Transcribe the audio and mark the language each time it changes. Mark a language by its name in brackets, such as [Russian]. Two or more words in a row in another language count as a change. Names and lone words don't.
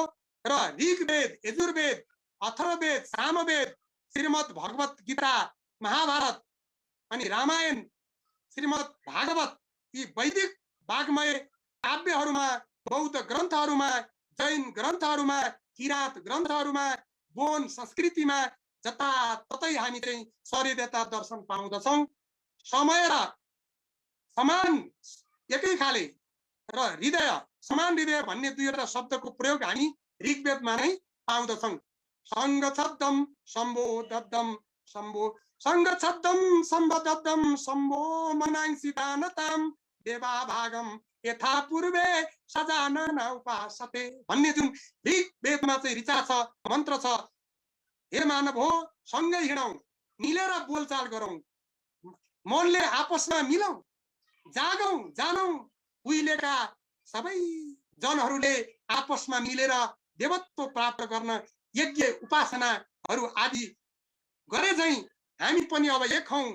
[Nepali] र ऋग्वेद, यजुर्वेद, अथर्ववेद, सामवेद, श्रीमद् भगवत गीता, महाभारत अनि रामायण, श्रीमद् भागवत यी वैदिक वाग्मय काव्यहरूमा, बौद्ध ग्रन्थहरूमा, जैन ग्रन्थहरूमा, किरात ग्रन्थहरूमा, बोन संस्कृतिमा जताततै हामी चाहिँ सहृदयता दर्शन पाउँदछौँ। समय र समान एकै खाले र हृदय, समान हृदय भन्ने दुईवटा शब्दको प्रयोग हामी ऋग्वेदमा नै पाउँदछौँ। [Sanskrit] संगच्छब्दम सम्बोधब्दम सम्बो संगच्छब्दम सम्बोधब्दम सम्बो मनांसि दानताम देवा भागम यथा पूर्वे सजानन उपासते [Nepali] भन्ने जुन ऋग्वेदमा चाहिँ ऋचा छ, मन्त्र छ। हे मानव हो, सँगै हिँडौँ, मिलेर बोलचाल गरौँ, मनले आपसमा मिलौँ, जागौँ, जानौँ। उहिलेका सबै जनहरूले आपसमा मिलेर देवत्व प्राप्त गर्न यज्ञ उपासनाहरू आदि गरे झैँ हामी पनि अब एक हौँ।